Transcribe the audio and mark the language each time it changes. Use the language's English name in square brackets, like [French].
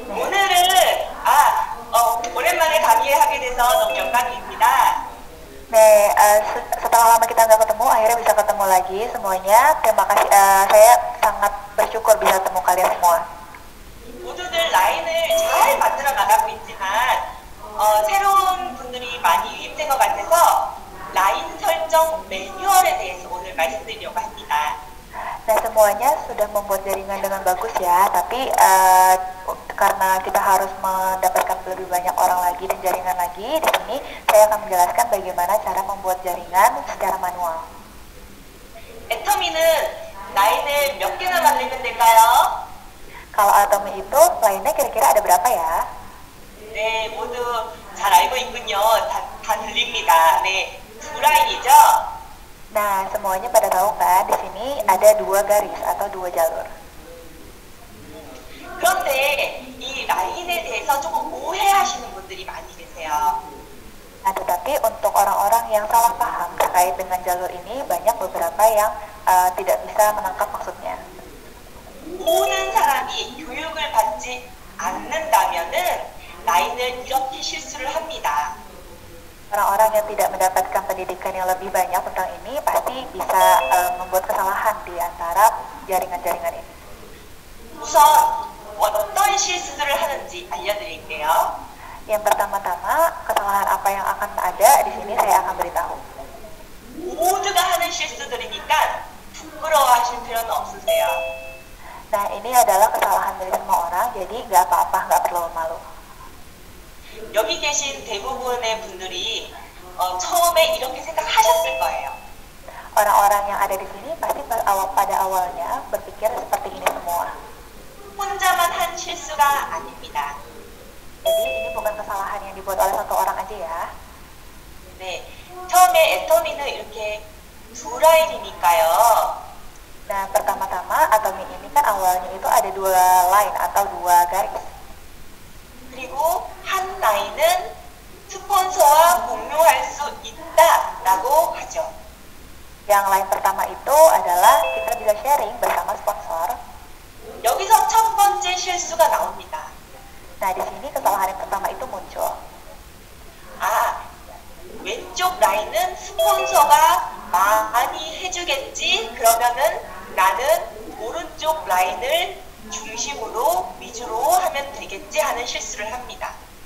[Korean] 오늘은 오랜만에 강의하게 돼서 너무 영광입니다. [Indonesian] 네, setelah lama kita nggak ketemu, akhirnya bisa ketemu lagi semuanya. Terima kasih, saya sangat bersyukur bisa ketemu kalian semua. [Korean] 모두들 라인을 잘 만들어 나가고 있지만 새로운 분들이 많이 유입된 것 같아서 라인 설정 매뉴얼에 대해서 오늘 말씀드리려고 합니다. [Indonesian] Nah, semuanya sudah membuat jaringan dengan bagus ya, tapi karena kita harus mendapatkan lebih banyak orang lagi dan jaringan lagi, di sini saya akan menjelaskan bagaimana cara membuat jaringan secara manual. [Korean] 애터미는 라인을 몇 개나 만들면 될까요? [Indonesian] Kalau atomi itu lainnya kira-kira ada berapa ya? [Korean] 네, 모두 잘 알고 있군요. 다 들립니다. 네, 두 라인이죠? [Indonesian] Nah, semuanya pada tahu kan, di sini ada dua garis atau dua jalur. [Korean] 그런데 이 라인에 대해서 조금 오해하시는 분들이 많이 계세요. [Indonesian] Nah, tetapi untuk orang-orang yang salah paham terkait dengan jalur ini, banyak beberapa yang tidak bisa menangkap maksudnya. [Korean] 모든 사람이 교육을 받지 않는다면은 라인을 이렇게 실수를 합니다. [Indonesian] Orang-orang yang tidak mendapatkan pendidikan yang lebih banyak tentang ini pasti bisa membuat kesalahan di antara jaringan-jaringan ini. [Korean] 우선 어떤 실수들을 하는지 알려드릴게요. [Indonesian] Yang pertama-tama, kesalahan apa yang akan ada di sini saya akan beritahu. [Korean] 모두가 하는 실수들이니까 부끄러워하실 필요는 없으세요. [Indonesian] Nah, ini adalah kesalahan dari semua orang, jadi nggak apa-apa, nggak perlu malu. [Korean] 여기 계신 대부분의 분들이 처음에 이렇게 생각하셨을 거예요. [Indonesian] Orang-orang yang ada di sini pasti pada awalnya berpikir seperti ini semua. [Korean] 혼자만 한 실수가 아닙니다. [Indonesian] Jadi ini bukan kesalahan yang dibuat oleh satu orang aja ya. [Korean] 네, 처음에 애터미는 이렇게 두 라인이니까요. [Indonesian] Nah, pertama-tama atomi ini kan awalnya itu ada dua line atau dua garis. [Korean] 그리고 한 라인은 스폰서와 공유할 수 있다라고 하죠. [Indonesian] Yang lain pertama itu adalah kita bisa sharing bersama sponsor. [Korean] 여기서 첫 번째 실수가 나옵니다. [Indonesian] Nah, di sini kesalahan yang pertama itu muncul. [Korean] 왼쪽 라인은 스폰서가 많이 해주겠지? 그러면은 나는 오른쪽 라인을 중심으로 위주로 하면 되겠지 하는 실수를 합니다.